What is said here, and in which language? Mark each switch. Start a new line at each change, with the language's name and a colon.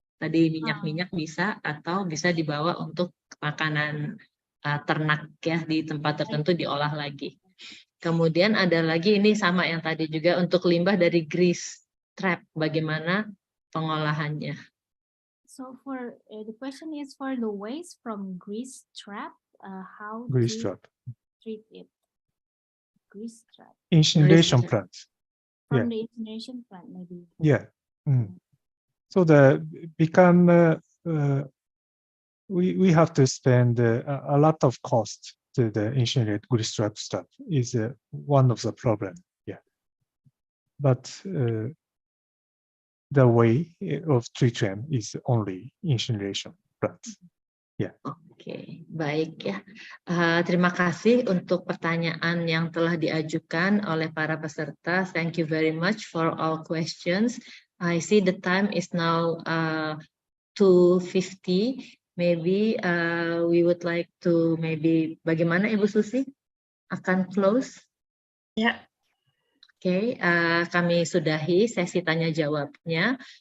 Indonesian: Tadi minyak-minyak bisa atau bisa dibawa untuk makanan ternak ya di tempat tertentu diolah lagi. Kemudian ada lagi ini sama yang tadi juga untuk limbah dari grease trap, bagaimana pengolahannya?
English: So for the question is for the waste from grease trap, how grease to trap. treat it? Grease trap. Incineration plant. From the incineration plant maybe. Yeah. So we have to spend a lot of cost to the incinerate grease trap stuff is one of the problem. Yeah, but the way of treatment is only incineration plant.
Indonesian: Ya. Oke, baik ya. Terima kasih untuk pertanyaan yang telah diajukan oleh para peserta.
English: Thank you very much for all questions. I see the time is now 2:50. Maybe we would like to
Indonesian: bagaimana Ibu Susi akan
English: close?
Indonesian: Ya. Oke, kami sudahi sesi tanya jawabnya.